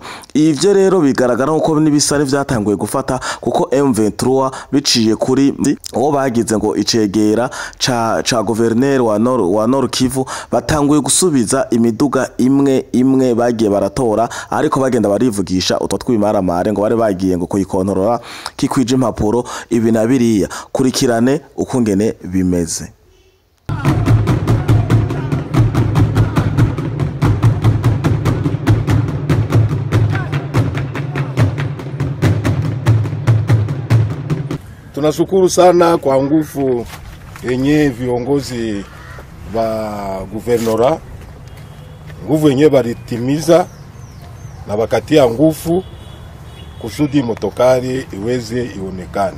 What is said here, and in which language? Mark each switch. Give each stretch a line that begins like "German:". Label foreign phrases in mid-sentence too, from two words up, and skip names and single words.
Rundi: Ivyo rero bigaragara uko n'ibisare vyatanguye gufata kuko M23 biciye kuri uwo bagize ngo icegera ca gouverneur wa Nord Kivu batanguye gusubiza imiduga imwe bagiye baratora, ariko bagenda barivugisha utwo twimaramare ngo bari bagiye ngo kuyikontorora kikwije impapuro ibi na biriya. Kurikirane ukungene bimeze.
Swahili: Tunashukuru sana kwa nguvu yenye viongozi wa guvernora, nguvu yenye balitimiza na bakatia nguvu kusudi motokari iweze ionekane.